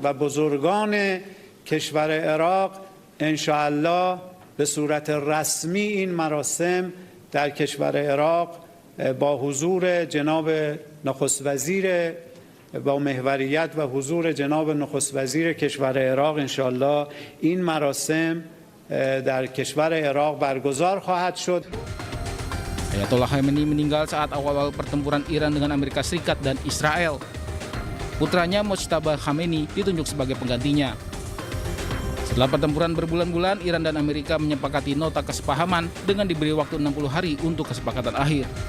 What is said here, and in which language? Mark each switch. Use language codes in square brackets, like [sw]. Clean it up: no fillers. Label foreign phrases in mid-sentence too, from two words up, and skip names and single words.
[fa] و بزرگان کشور عراق [ar] انشاءالله [fa] به صورت رسمی این مراسم در کشور عراق با حضور جناب نخست وزیر با محوریت و حضور جناب نخست وزیر کشور عراق [ar] انشاءالله [fa] این مراسم در کشور عراق برگزار خواهد شد. [id] Ayatollah Khamenei meninggal saat awal-awal pertempuran Iran dengan Amerika Serikat dan Israel. Putranya Mojtaba Khamenei ditunjuk sebagai penggantinya. Setelah pertempuran berbulan-bulan, Iran dan Amerika menyepakati nota kesepahaman dengan diberi waktu 60 hari untuk kesepakatan akhir.